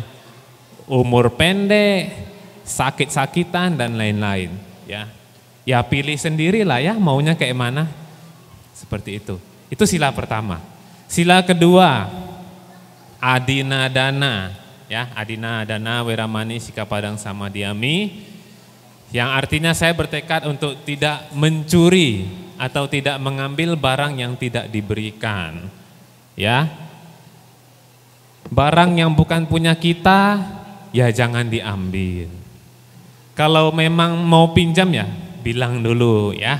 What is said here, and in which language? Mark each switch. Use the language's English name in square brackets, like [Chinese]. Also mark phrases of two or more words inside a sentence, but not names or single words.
[Indonesian] Umur pendek, sakit-sakitan dan lain-lain ya. Ya pilih sendirilah ya maunya kayak mana. Seperti itu. Itu sila pertama. Sila kedua, [Pali] adina dana [Indonesian] ya, [Pali] adina dana weramani sikapadang samadhyami, [Indonesian] yang artinya saya bertekad untuk tidak mencuri atau tidak mengambil barang yang tidak diberikan ya. Barang yang bukan punya kita ya jangan diambil. Kalau memang mau pinjam ya bilang dulu ya.